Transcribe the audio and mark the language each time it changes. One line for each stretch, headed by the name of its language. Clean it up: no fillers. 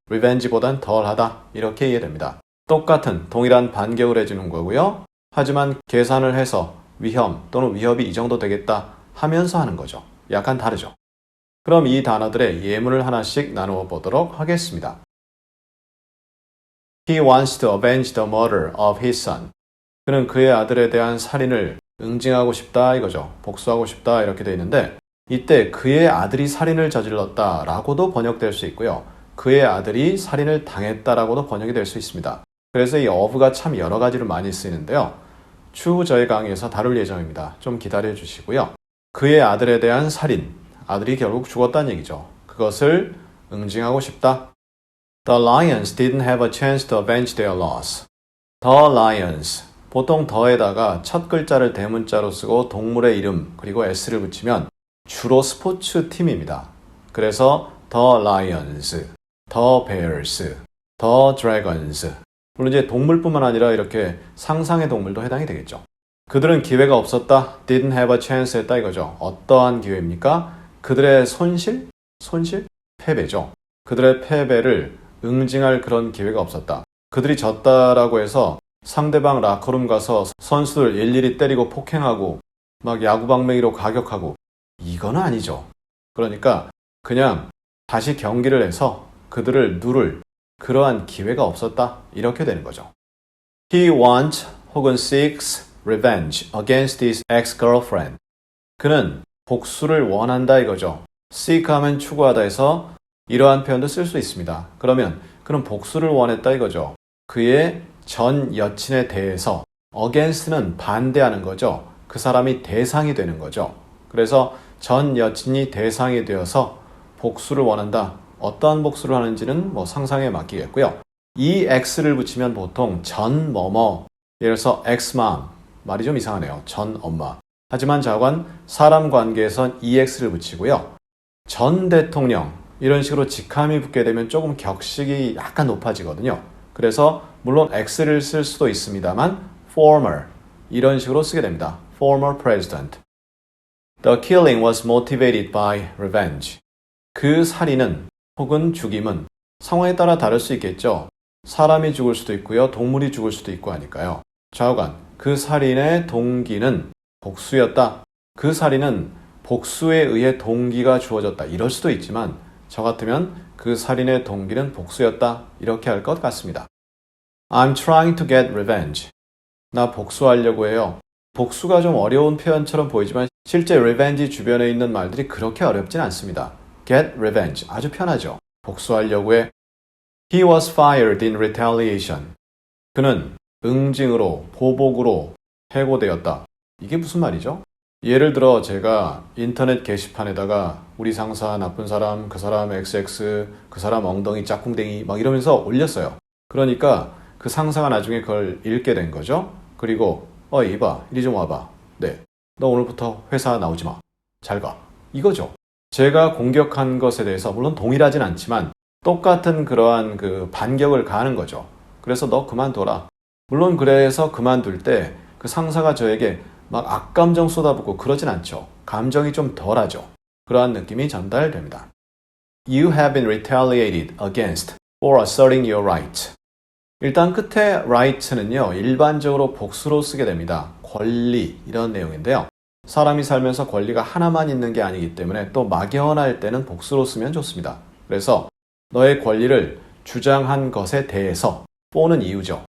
Korean: revenge보단 덜하다. 이렇게 이해됩니다. 똑같은 동일한 반격을 해주는 거고요. 하지만 계산을 해서 위험 또는 위협이 이 정도 되겠다 하면서 하는 거죠. 약간 다르죠. 그럼 이 단어들의 예문을 하나씩 나누어 보도록 하겠습니다.
English: He wants to avenge the murder of his son.
Korean: 그는 그의 아들에 대한 살인을 응징하고 싶다 이거죠. 복수하고 싶다 이렇게 되어 있는데 이때 그의 아들이 살인을 저질렀다 라고도 번역될 수 있고요. 그의 아들이 살인을 당했다라고도 번역이 될 수 있습니다. 그래서 이 of가 참 여러 가지로 많이 쓰이는데요. 추후 저희 강의에서 다룰 예정입니다. 좀 기다려 주시고요. 그의 아들에 대한 살인, 아들이 결국 죽었다는 얘기죠. 그것을 응징하고 싶다.
English: The lions didn't have a chance to avenge their loss. The lions.
Korean: 보통 the에다가 첫 글자를 대문자로 쓰고 동물의 이름 그리고 s를 붙이면 주로 스포츠 팀입니다. 그래서
English: the lions, the bears, the dragons.
Korean: 물론 이제 동물뿐만 아니라 이렇게 상상의 동물도 해당이 되겠죠. 그들은 기회가 없었다.
English: Didn't have a chance
Korean: 했다 이거죠. 어떠한 기회입니까? 그들의 손실? 패배죠. 그들의 패배를 응징할 그런 기회가 없었다. 그들이 졌다라고 해서 상대방 라커룸 가서 선수들 일일이 때리고 폭행하고 막 야구방망이로 가격하고 이거는 아니죠. 그러니까 그냥 다시 경기를 해서 그들을 누를 그러한 기회가 없었다. 이렇게 되는 거죠.
English: He wants 혹은 seeks revenge against his ex-girlfriend.
Korean: 그는 복수를 원한다 이거죠. seek 하면 추구하다 해서 이러한 표현도 쓸 수 있습니다. 그러면 그는 복수를 원했다 이거죠. 그의 전 여친에 대해서 against는 반대하는 거죠. 그 사람이 대상이 되는 거죠. 그래서 전 여친이 대상이 되어서 복수를 원한다. 어떠한 복수를 하는지는 상상에 맡기겠고요. 이 x를 붙이면 보통 전 뭐뭐 예를 들어서 ex-mom 말이 좀 이상하네요. 전 엄마. 하지만 자관 사람 관계에선 EX를 붙이고요. 전 대통령 이런 식으로 직함이 붙게 되면 조금 격식이 약간 높아지거든요. 그래서 물론 X를 쓸 수도 있습니다만 former 이런 식으로 쓰게 됩니다.
English: former president. The killing was motivated by revenge.
Korean: 그 살인은 혹은 죽임은 상황에 따라 다를 수 있겠죠. 사람이 죽을 수도 있고요. 동물이 죽을 수도 있고 하니까요. 좌우간 그 살인의 동기는 복수였다. 그 살인은 복수에 의해 동기가 주어졌다. 이럴 수도 있지만 저 같으면 그 살인의 동기는 복수였다. 이렇게 할 것 같습니다.
English: I'm trying to get revenge.
Korean: 나 복수하려고 해요. 복수가 좀 어려운 표현처럼 보이지만 실제 revenge 주변에 있는 말들이 그렇게 어렵진 않습니다.
English: get revenge.
Korean: 아주 편하죠. 복수하려고 해.
English: He was fired in retaliation.
Korean: 그는 응징으로, 보복으로 해고되었다. 이게 무슨 말이죠? 예를 들어 제가 인터넷 게시판에다가 우리 상사 나쁜 사람, 그 사람 XX, 그 사람 엉덩이 짝꿍댕이 막 이러면서 올렸어요. 그러니까 그 상사가 나중에 그걸 읽게 된 거죠. 그리고 이봐 이리 좀 와봐. 네, 너 오늘부터 회사 나오지 마. 잘 가. 이거죠. 제가 공격한 것에 대해서 물론 동일하진 않지만 똑같은 그러한 그 반격을 가하는 거죠. 그래서 너 그만둬라. 물론 그래서 그만둘 때 그 상사가 저에게 막 악감정 쏟아붓고 그러진 않죠. 감정이 좀 덜하죠. 그러한 느낌이 전달됩니다.
English: You have been retaliated against for asserting your right.
Korean: 일단 끝에 right는요, 일반적으로 복수로 쓰게 됩니다. 권리, 이런 내용인데요. 사람이 살면서 권리가 하나만 있는 게 아니기 때문에 또 막연할 때는 복수로 쓰면 좋습니다. 그래서 너의 권리를 주장한 것에 대해서, for는 이유죠.